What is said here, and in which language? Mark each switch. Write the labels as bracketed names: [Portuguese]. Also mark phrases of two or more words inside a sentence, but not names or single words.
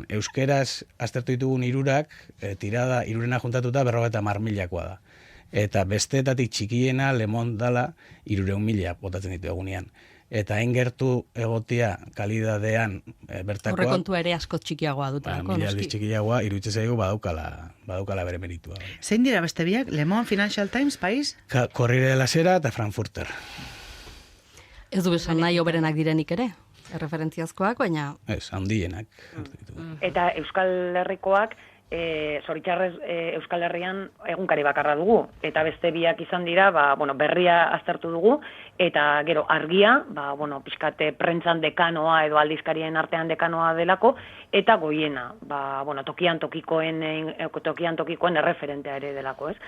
[Basque] Euskeraz aztertu ditugun 3ak, tirada 3rena juntatuta 50.000-koa da. Eta besteetatik txikiena Le Monde dala 300.000 botatzen ditu egunean. Eta hain gertu egotia kalidadean bertakoa... Horrekontua ere asko txikiagoa dutelako, noski. Aldiz txikiagoa, iruditzen zaigu badaukala bere meritua. Zein dira beste biak? Le Monde, Financial Times, País? Corriere de la Sera eta Frankfurter. Ez du esan nahi oberenak direnik ere? Erreferentziazkoak, baina... Ez, handienak. Eta Euskal Herrikoak, zoritxarrez Euskal Herrian egunkari bakarra dugu. Eta beste biak izan dira, berria aztertu dugu, eta gero argia, pixkate prentzan dekanoa edo aldizkarien artean dekanoa delako, eta goiena, tokian tokikoen erreferentea ere delako, ez?